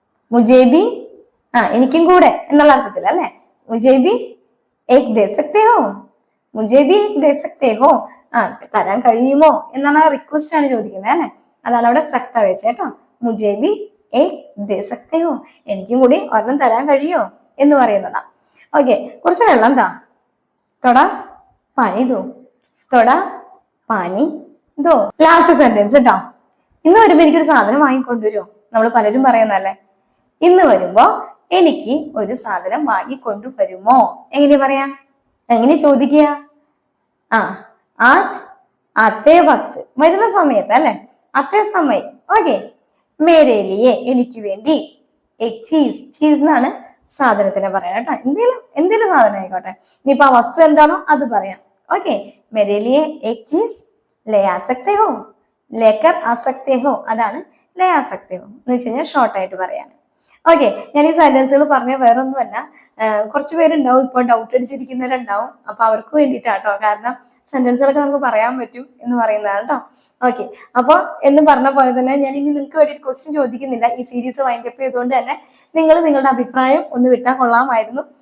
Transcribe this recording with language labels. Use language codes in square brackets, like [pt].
[hi] मुझे भी, [ml] എനിക്കും കൂടെ എന്നുള്ള അർത്ഥത്തിൽ അല്ലെ. [hi] मुझे भी एक दे सकते हो, मुझे भी एक दे सकते हो. [ml] തരാൻ കഴിയുമോ എന്നാണ് റിക്വസ്റ്റ് ആണ് ചോദിക്കുന്നത് അല്ലെ. അതാണ് അവിടെ സക്ത വെച്ചേട്ടോ. [hi] मुझे भी एक दे सकते हो, [ml] എനിക്കും കൂടി ഒരെണ്ണം തരാൻ കഴിയോ എന്ന് പറയുന്നതാ. ഓക്കെ, കുറച്ച് വെള്ളം താ. [hi] തൊടാ പാനി ദോ, തൊടാ പാനി ദോ. [ml] ലാസ്റ്റ് സെന്റൻസ് കേട്ടോ. ഇന്ന് വരുമ്പോ എനിക്കൊരു സാധനം വാങ്ങിക്കൊണ്ടുവരുമോ? നമ്മൾ പലരും പറയുന്നല്ലേ. ഇന്ന് വരുമ്പോ എനിക്ക് ഒരു സാധനം വാങ്ങിക്കൊണ്ടുവരുമോ? എങ്ങനെ പറയാ? എങ്ങനെ ചോദിക്കുക? [hi] ആജ് ആത്തേ വക്ത്, [ml] വരുന്ന സമയത്ത് അല്ലെ, ആത്തേ സമയം. ഓക്കെ, [hi] മേരെ ലിയേ, [ml] എനിക്ക് വേണ്ടി. A cheese. ചീസ് എന്നാണ് സാധനത്തിനെ പറയാം കേട്ടോ. എന്തെങ്കിലും സാധനം ആയിക്കോട്ടെ. ഇനിയിപ്പോ ആ വസ്തു എന്താണോ അത് പറയാം. [hi] ഓക്കെ, मेरे लिए एक चीज ले आ सकते हो, लेकर आ सकते हो, [ml] അതാണ് [hi] ले आ सकते हो [ml] എന്ന് വെച്ച് കഴിഞ്ഞാൽ ഷോർട്ട് ആയിട്ട് പറയാണ്. ഓക്കെ, ഞാൻ ഈ സെന്റൻസുകൾ പറഞ്ഞ വേറെ ഒന്നുമല്ല, കുറച്ച് പേരുണ്ടാവും ഇപ്പൊ ഡൗട്ട് അടിച്ചിരിക്കുന്നവരുണ്ടാവും, അപ്പൊ അവർക്ക് വേണ്ടിയിട്ടാട്ടോ. കാരണം സെന്റൻസുകളൊക്കെ നമുക്ക് പറയാൻ പറ്റും എന്ന് പറയുന്നതാണ് കേട്ടോ. ഓക്കെ, അപ്പൊ എന്ന് പറഞ്ഞ പോലെ തന്നെ ഞാൻ ഇനി നിങ്ങൾക്ക് വേണ്ടി ഒരു ക്വസ്റ്റ്യൻ ചോദിക്കുന്നില്ല. ഈ സീരീസ് വൈൻഡപ്പ് ചെയ്തുകൊണ്ട് തന്നെ നിങ്ങൾ നിങ്ങളുടെ അഭിപ്രായം ഒന്ന് വിട്ടാൽ കൊള്ളാമായിരുന്നു.